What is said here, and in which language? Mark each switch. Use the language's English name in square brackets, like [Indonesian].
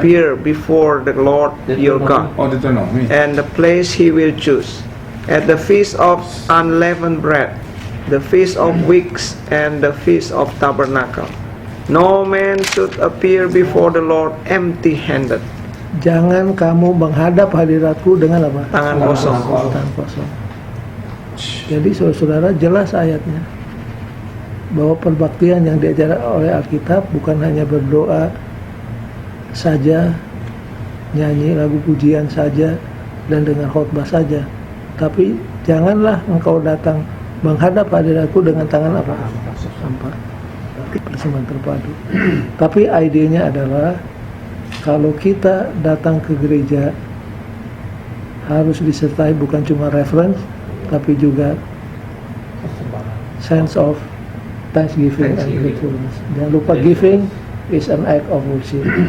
[English] appear before the Lord your God, Oh, Deuteronomy. and the place he will choose, at the feast of unleavened bread, the feast of weeks, and the feast of tabernacle. No man should appear before the Lord empty-handed. [Indonesian] Jangan kamu menghadap hadiratku dengan apa? Tangan kosong. Tangan kosong. Jadi saudara-saudara jelas ayatnya bahwa perbaktian yang diajarkan oleh Alkitab bukan hanya berdoa saja, nyanyi lagu pujian saja, dan dengar khotbah saja, tapi janganlah engkau datang menghadap hadiratku dengan tangan apa? Sampah. Persembahan terpadu. Tapi idenya adalah kalau kita datang ke gereja harus disertai bukan cuma reference, tapi juga [English] sense of Thanksgiving and gratefulness. [Indonesian] Jangan lupa [English] giving is an act of worship.